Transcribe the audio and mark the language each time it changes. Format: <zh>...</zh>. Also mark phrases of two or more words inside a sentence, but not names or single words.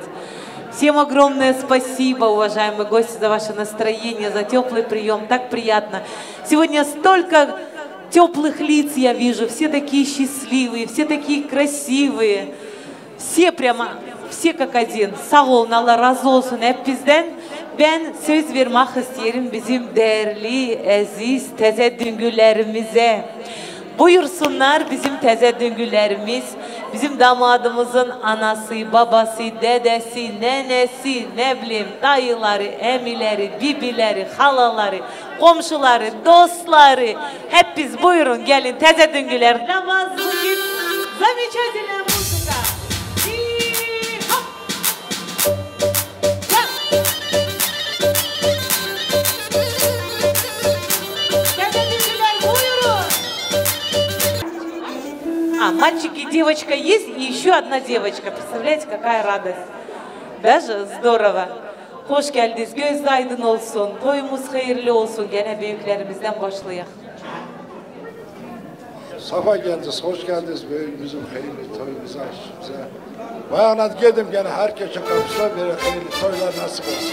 <ru>Всем огромное спасибо, уважаемые гости, за ваше настроение, за теплый прием. Так приятно. Сегодня столько теплых лиц я вижу. Все такие счастливые, все такие красивые. Все как один.</ru> <tr>Sağ olun, Allah razı olsun hepinizden. Ben söz vermek isterim bizim değerli, aziz teze düngülerimize. Buyursunlar bizim teze düngülerimiz, bizim damadımızın anası, babası, dedesi, nenesi, ne bileyim dayıları, emileri, bibileri, halaları, komşuları, dostları. Hep biz buyurun gelin teze düngüler.</tr> <ru>Замечательная музыка. Мальчик и девочка есть, и еще одна девочка. Представляете, какая радость. Даже здорово.</ru> <tr>Hoş geldiniz. Göz aydın olsun. Toyumuz hayırlı olsun. Gene büyüklerimizden başlayalım. Safa geldiniz, hoş geldiniz büyüğümüzün hayırlı toyumuza, aşkımıza. Bayana geldim gene herkesin kapısına böyle hayırlı toylar nasip olsun.</tr>